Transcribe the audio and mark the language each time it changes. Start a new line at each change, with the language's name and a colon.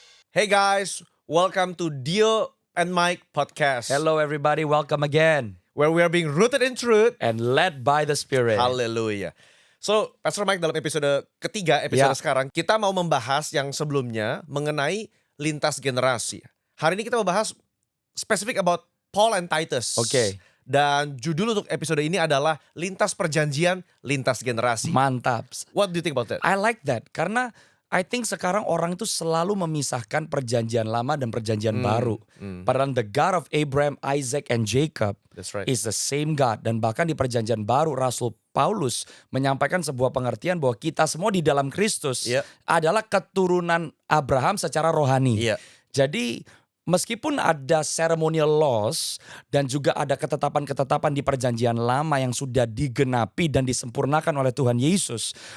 English: Hey guys, welcome to Dio and Mike podcast. Hello everybody, welcome again. Where we are being rooted in truth. And led by the Spirit. Haleluya.
Indonesian: So, Pastor Mike dalam episode ketiga, sekarang, kita mau membahas yang sebelumnya mengenai lintas generasi. Hari ini kita mau bahas spesifik
English: about Paul and Titus.
Indonesian: Oke. Dan judul untuk episode ini adalah lintas perjanjian, lintas generasi. Mantap.
English: What do you think about that? I like that
Indonesian: karena
English: I think
Indonesian: sekarang orang itu selalu memisahkan perjanjian lama dan perjanjian baru.
English: Padahal the God of Abraham, Isaac, and Jacob That's right. is the same God.
Indonesian: Dan bahkan di perjanjian baru Rasul Paulus menyampaikan sebuah pengertian bahwa kita semua di dalam Kristus adalah keturunan Abraham secara rohani. Iya. Jadi meskipun ada
English: ceremonial laws
Indonesian: dan juga ada ketetapan-ketetapan di perjanjian lama yang sudah digenapi dan disempurnakan oleh Tuhan Yesus.